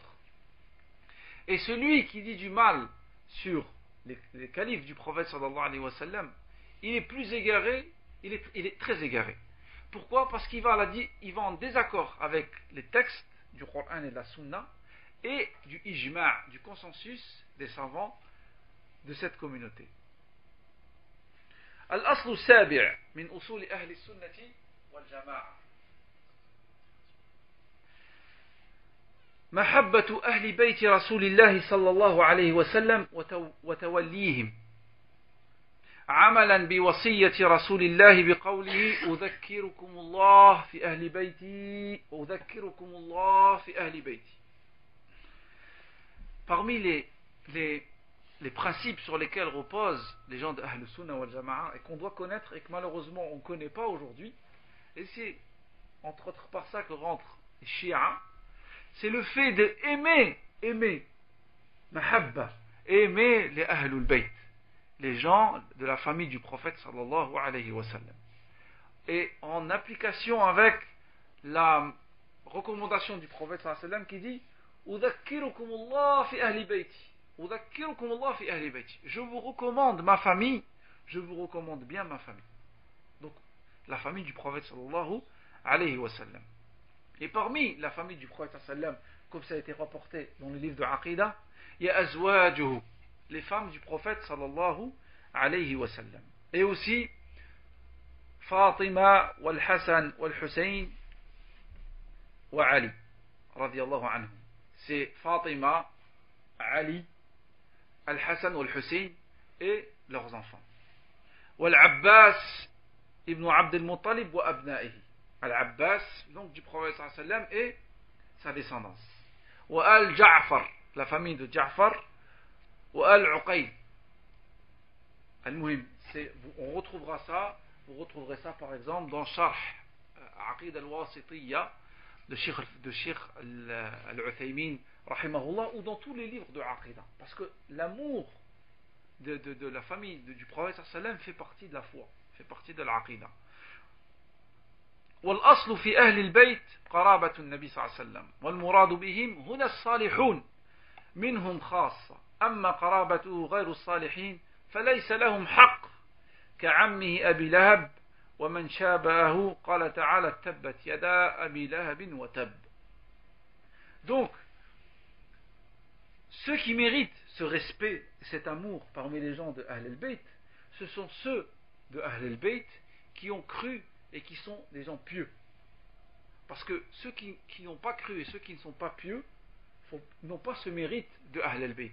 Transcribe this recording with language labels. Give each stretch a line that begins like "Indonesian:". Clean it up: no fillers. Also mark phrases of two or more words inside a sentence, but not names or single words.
French: Et celui qui dit du mal sur les califes du prophète
Arabic: صلى الله عليه وسلم,
French: il est plus égaré, il est très égaré. Pourquoi? Parce qu'il va en désaccord avec les textes du Coran et de la Sunna et du ijma', du consensus des savants de cette communauté.
Arabic: الأصل السابع من أصول أهل السنة والجماعة محبة أهل بيت رسول الله صلى الله عليه وسلم وتوليهم عملا بوصية رسول الله بقوله أذكركم الله في أهل بيتي أذكركم الله في أهل بيتي.
French: Parmi les principes sur lesquels reposent les gens de
Arabic: أهل السنة والجماعة
French: et qu'on doit connaître et que malheureusement on ne connaît pas aujourd'hui, et c'est entre autres par ça que rentrent les Shia, c'est le fait d'aimer mahabba, aimer les Ahlul Bayt, les gens de la famille du prophète
Arabic: صلى الله عليه وسلم,
French: et en application avec la recommandation du prophète
Arabic: صلى الله عليه وسلم
French: qui dit
Arabic: أذكركم الله في أهل بيتي أذكركم الله في أهل بيتي,
French: je vous recommande ma famille, je vous recommande bien ma famille, donc la famille du prophète
Arabic: صلى الله عليه وسلم.
French: Et parmi la famille du prophète sallam, comme ça a été rapporté dans le livre de Aqidah, il y a azwajuhu, les femmes du prophète
Arabic: صلى الله عليه وسلم,
French: et aussi Fatima wal Hassan wal Hussein wa Ali
Arabic: رضي الله عنهم.
French: C'est Fatima, Ali, Al-Hassan ou Al-Hussein et leurs enfants.
Arabic: والعباس بن عبد المطلب وأبنائه.
French: Al-Abbas, donc du prophète sallam, et sa descendance. Wa Al-Ja'far, la famille de Ja'far.
Arabic: وآل عقيل.
French: Al-Muhim, vous retrouverez ça par exemple dans Sharh Aqid al-Wasitiyya de Sheikh Al-Uthaymin rahimahullah, ou dans tous les livres de Aqidah, parce que l'amour de la famille du prophète sallam fait partie de la foi, fait partie de l'Aqidah.
Arabic: والأصل في أهل البيت قرابة النبي صلى الله عليه وسلم والمراد بهم هنا الصالحون منهم خاصة أما قرابته غير الصالحين فليس لهم حق كعمه أبي لهب ومن شابهه قال تعالى تبت يدا أبي لهب وتب.
French: Donc ceux qui méritent ce respect, cet amour parmi les gens de Ahl al-Bayt, ce sont ceux de Ahl al-Bayt qui ont cru et qui sont des gens pieux. Parce que ceux qui n'ont pas cru et ceux qui ne sont pas pieux n'ont pas ce mérite de Ahl al-Bayt.